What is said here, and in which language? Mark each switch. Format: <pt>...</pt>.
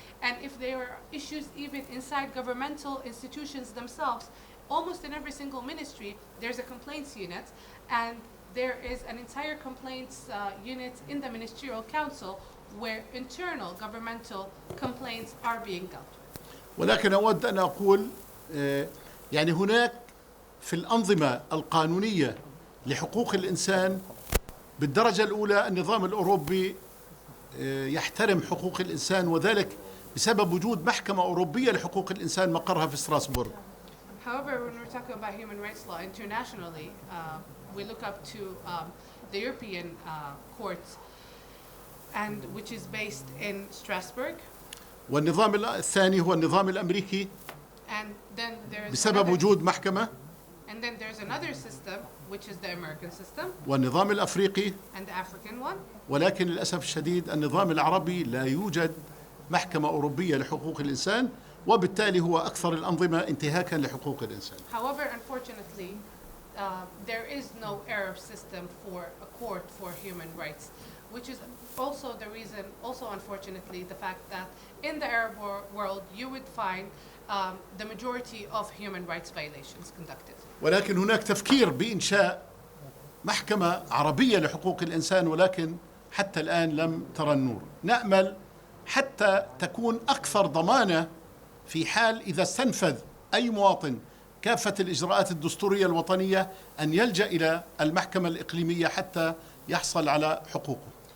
<en>And if there are issues even inside governmental institutions themselves, almost in every single ministry there's a complaints unit, and there is an entire complaints unit in the ministerial council where internal governmental complaints are being dealt with.</en> <ar>ولكن أود أن أقول يعني هناك في الأنظمة القانونية لحقوق الإنسان بالدرجة الأولى النظام الأوروبي يحترم حقوق الإنسان، وذلك بسبب وجود محكمة أوروبية لحقوق الإنسان مقرها في ستراسبورغ.</ar> <en>However, when we're talking about human rights law internationally, we look up to the European Court, and which is based in Strasbourg.</en> <ar>والنظام الثاني هو النظام الأمريكي</ar> <en>And then there is</en> <ar>بسبب وجود محكمة.</ar> <en>And then there's another system, which is the American system</en> <ar>والنظام الأفريقي.</ar> <en>and the African one.</en> <ar>ولكن للأسف الشديد النظام العربي لا يوجد محكمة أوروبية لحقوق الإنسان، وبالتالي هو أكثر الأنظمة انتهاكا لحقوق الإنسان.</ar> <en>However, unfortunately, there is no Arab system for a court for human rights, which is also the reason, also unfortunately, the fact that in the Arab world you would find the majority of human rights violations conducted.</en> <ar>ولكن هناك تفكير بإنشاء محكمة عربية لحقوق الإنسان، ولكن حتى الآن لم ترى النور. نأمل حتى تكون أكثر ضمانة في حال إذا استنفذ أي مواطن كافة الإجراءات الدستورية الوطنية أن يلجأ إلى المحكمة الإقليمية حتى يحصل على حقوقه.</ar>